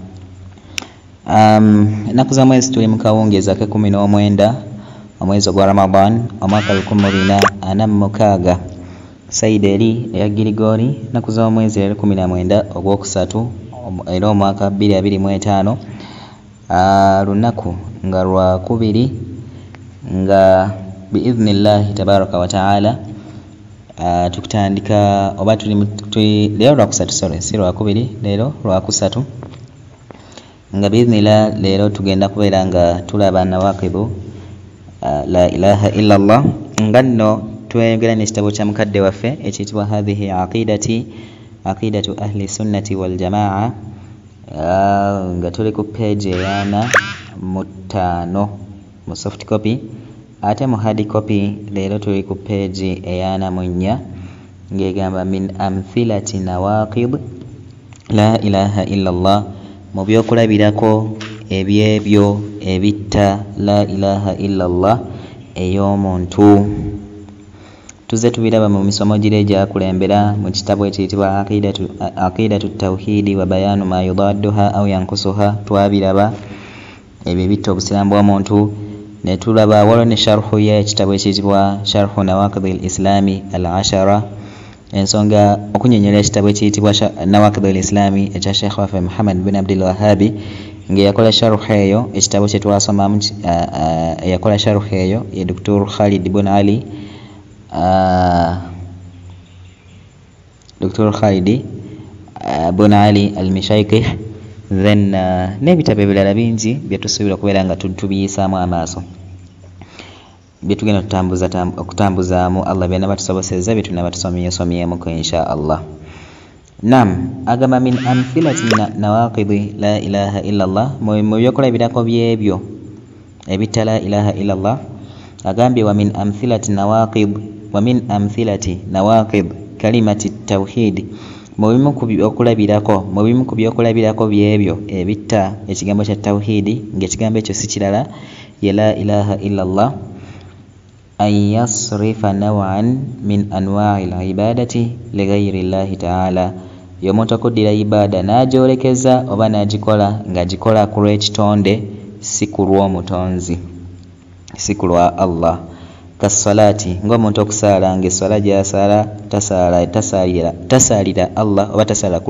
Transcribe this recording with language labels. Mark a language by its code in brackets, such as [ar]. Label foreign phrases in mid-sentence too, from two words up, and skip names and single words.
[lg] Ennaku za mwezi tuli mu kawungeezi ake 19 omwezi ogwa Ramadan omwaka 1446 Saidi eri eya Girigori ennaku z'omwezi 19 ogwokusatu era omwaka 2025 lunaku nga lwakubiri nga [ar] بإذن الله تبارك وتعالى [lg] tukutandika oba tuli lero lwakusatu si lwakubiri lero lwakusatu nga biidhnillah lero tugenda kubeera nga tulaba [ar] نواقض لا إله إلا الله [lg] nga nno twegera n'ekitabo kya mukadde waffe ekiyitibwa [ar] هذه عقيدة أهل السنة والجماعة [lg] nga tuli ku page eyana mu 5 mu [en] soft copy [lg] ate mu [en] hard copy [lg] lero tuli ku page eyana mu 4 ngegamba [ar] من أمثلة نواقض لا إله إلا الله [lg] mu byokulabirako ebyebyo ebitta [ar] لا إله إلا الله [lg] ey'omuntu tuze tubiraba mu misomo gire gyakulembera mu kitabo ekiyitibwa [ar] عقيدة التوحيد وبيان ما يضادها أو ينقصها [lg] twabiraba ebyo bitta obusiramu bw'omuntu ne tulaba waliwo ne sharhu y'ekitabo ekiyitibwa [ar] شرح نواقض الإسلام العشرة [lg] ensonga okunyonyola ekitabo ekiyitibwa [ar] نواقض الإسلام [lg] ekya Sheikh waffe Muhammad bin Abdul Wahhab ng'eyakola sharhu eyo ekitabo kye twasomamu eyakola sharhu eyo ye Dr. Khalid bin Ali Dr. Khalid bin Ali al-Mishaykih then n'ebitabo ebirala bingi byetusuubira okubeera nga tubiyisaamu amaaso byetugenda okutambuzaamu Allah byonna batusobosezza byetuna batusomyemuko [ar] إن شاء الله. [lg] Nam agamba [ar] من أمثلة نواقض لا إله إلا الله [lg] mu byokulabirako byebyo ebitta [ar] لا إله إلا الله [lg] agambye [ar] ومن أمثلة نواقض كلمة التوحيد [lg] mu bimu ku byokulabirako byebyo ebitta ekigambo kya tawhidi ng'ekigambo ekyo si kirala ya [ar] لا إله إلا الله أن يصرف نوعا من أنواع العبادة لغير الله تعالى [lg] y'omuntu okuddira ibada n'agyolekeza oba n'agikola ng'agikola ku lw'ekitonde si ku lw'omutonzi si ku lwa Allah kassalati ng'omuntu okusaala ng'essala gy'asaala tasaalira Allah oba tasaala ku